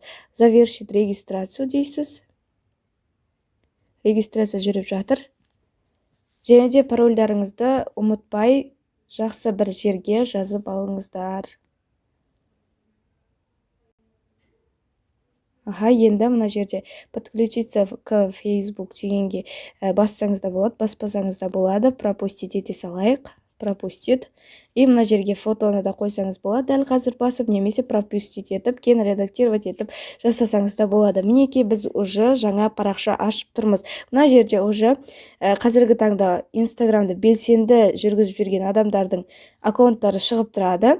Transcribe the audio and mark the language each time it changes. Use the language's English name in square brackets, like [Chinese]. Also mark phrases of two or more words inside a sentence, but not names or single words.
[Russian] Завершить регистрацию [Kazakh] дейсіз. Регистрация жүріп жатыр. Және де парольдарыңызды ұмытпай жақсы бір жерге жазып алыңыздар. Енді мына жерде [Russian] подключиться к Facebook [Kazakh] дегенге бассаңыз да болады, баспасаңыз да болады. Пропустить ете салайық. Пропустит. И мына жерге фотоны да қойсаңыз болады. Дәл қазір басып немесе пропустить етіп, кейін редактировать етіп жасасаңыз да болады. Мінекей біз уже жаңа парақша ашып тұрмыз. Мына жерде уже қазіргі таңда Инстаграмды белсенді жүргізіп жүрген адамдардың аккаунттары шығып тұрады.